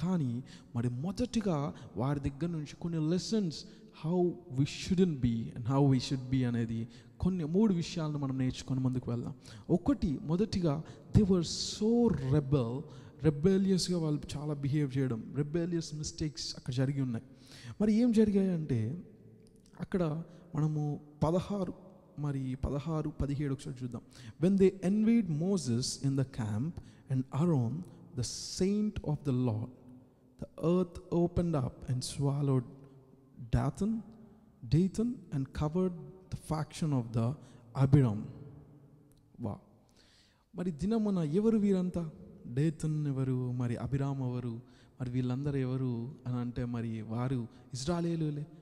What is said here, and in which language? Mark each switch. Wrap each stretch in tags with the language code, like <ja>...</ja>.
<te>కానీ మరి మొదటిగా వారి దగ్గర నుంచి కొన్ని lessons</te> <en>how we shouldn't be and how we should be</en> <te>అనేది కొన్ని 3 విషయాలను మనం నేర్చుకొని ముందుకు వెళ్దాం. మొదటిగా</te> <en>they were so</en> <te>రెబెలియస్గా వాళ్ళు చాలా బిహేవ్ చేయడం, రెబెలియస్ మిస్టేక్స్ అక్కడ జరిగి ఉన్నాయి. మరి ఏం జరిగాయంటే అక్కడ మనము 16, 17 ఒకసారి చూద్దాం.</te> <en>When they envied Moses in the camp and Aaron the saint of the Lord, the earth opened up and swallowed Dathan and covered the faction of the Abiram.</en> <te>వా, మరి దినమున ఎవరు వీరంతా? డేతన్ ఎవరు, మరి అబిరామ్ ఎవరు, మరి వీళ్ళందరూ ఎవరు అని అంటే మరి వారు ఇజ్రాయేలీయులే.</te>